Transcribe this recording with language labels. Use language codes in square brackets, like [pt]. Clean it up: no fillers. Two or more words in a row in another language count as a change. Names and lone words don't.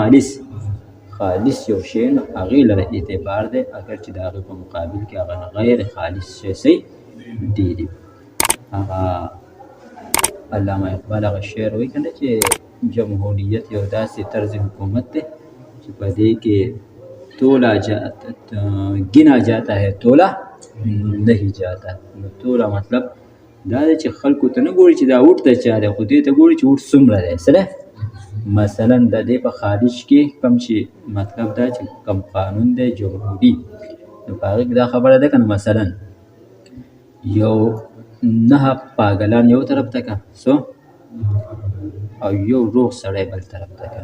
[ps] خالص یو شی نو هغې لره اعتبار دی، اگر چې د هغې په مقابل کې هغه غیر خالص شی ډېر وي. هغه علامه اقبال هغه شعر وایي که نه چې جمهوریت یو داسې طرز حکومت دی چې په دې کې [ur] گنا جاتا ہے تولا نہیں جاتا. [ps] نو تولا مطلب دا دی چې خلکو ته نه ګوري چې دا ووټ د چا دی، خو دې ته ګوري چې ووټ څومره دی. سره مثلا د دې په خارج کې کوم چې مطلب دا چې کوم قانون دی جمهوري، نو په هغې کې دا خبره ده که نه، مثلا یو 9 پاگلان یو طرف ته که او یو روغ سړی بل طرف ته که.